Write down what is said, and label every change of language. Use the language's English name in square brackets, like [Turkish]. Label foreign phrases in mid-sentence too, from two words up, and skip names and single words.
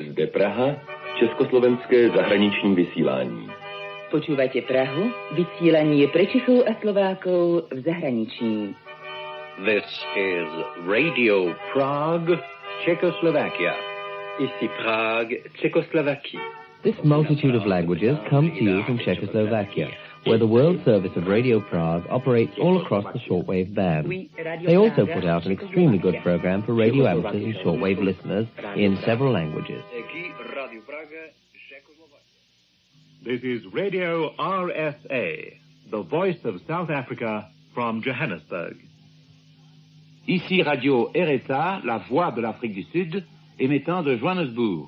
[Czech] Praha, československé zahraniční vysílání. [Slovak] Počúvate Prahu, vysielanie pre Čechov a Slovákov v zahraničí. [English] This is Radio Prague, Czechoslovakia. [French] Ici Prague, Czechoslovakie. [English] This multitude of languages comes to you from Czechoslovakia, where the World Service of Radio Prague operates all across the shortwave band. They also put out an extremely good program for radio amateurs and shortwave listeners in several languages. This is Radio RSA, the voice of South Africa from Johannesburg. [French] Ici Radio RSA, la voix de l'Afrique du Sud, émettant de Johannesburg.